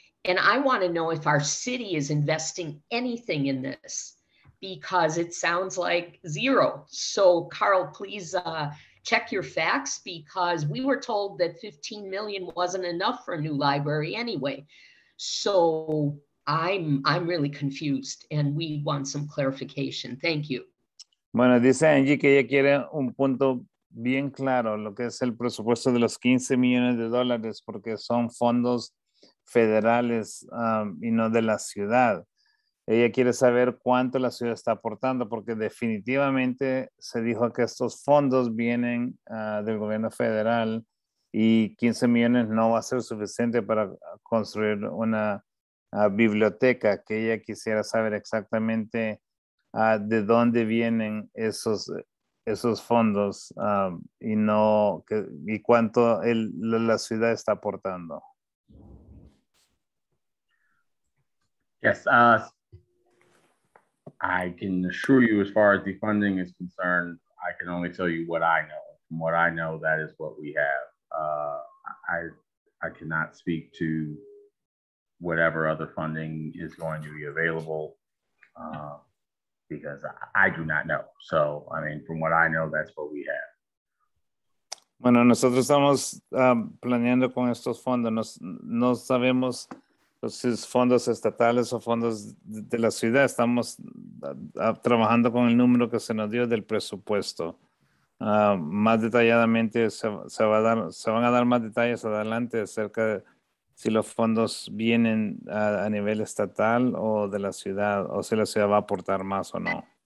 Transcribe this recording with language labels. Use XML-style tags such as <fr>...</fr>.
<en>And I want to know if our city is investing anything in this, because it sounds like zero. So Carl, please check your facts, because we were told that 15 million wasn't enough for a new library anyway. So I'm really confused and we want some clarification. Thank you.</en> <es>Bueno, dice Angie que ella quiere un punto bien claro, lo que es el presupuesto de los $15 millones, porque son fondos federales y no de la ciudad. Ella quiere saber cuánto la ciudad está aportando, porque definitivamente se dijo que estos fondos vienen del gobierno federal y 15 millones no va a ser suficiente para construir una biblioteca, que ella quisiera saber exactamente de dónde vienen esos fondos y cuánto la ciudad está aportando.</es> <en>Yes, I can assure you, as far as the funding is concerned, I can only tell you what I know. From what I know, that is what we have. I cannot speak to whatever other funding is going to be available because I do not know. So, I mean, from what I know, that's what we have.</en> <es>Bueno, nosotros estamos planeando con estos fondos. No sabemos si es fondos estatales o fondos de la ciudad. Estamos trabajando con el número que se nos dio del presupuesto. Más detalladamente se van a dar más detalles adelante acerca de si los fondos vienen a nivel estatal o de la ciudad, o si la ciudad va a aportar más o no.</es>